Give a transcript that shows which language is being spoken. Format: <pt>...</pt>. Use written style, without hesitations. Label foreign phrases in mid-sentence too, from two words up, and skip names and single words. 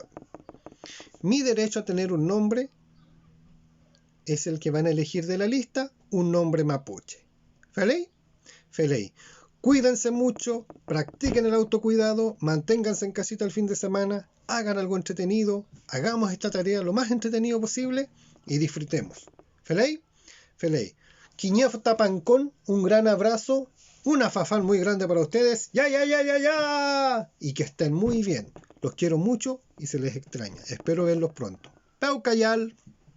<es>Mi derecho a tener un nombre es el que van a elegir de la lista, un nombre mapuche. ¿Feley? Feley. Cuídense mucho, practiquen el autocuidado, manténganse en casita el fin de semana, hagan algo entretenido, hagamos esta tarea lo más entretenido posible y disfrutemos. ¿Feley? Feley. Quiñef Tapancón, un gran abrazo, una fafán muy grande para ustedes, ya, ya, ya, ya, ya, y que estén muy bien. Los quiero mucho y se les extraña. Espero verlos pronto. Pau Cayal.</es>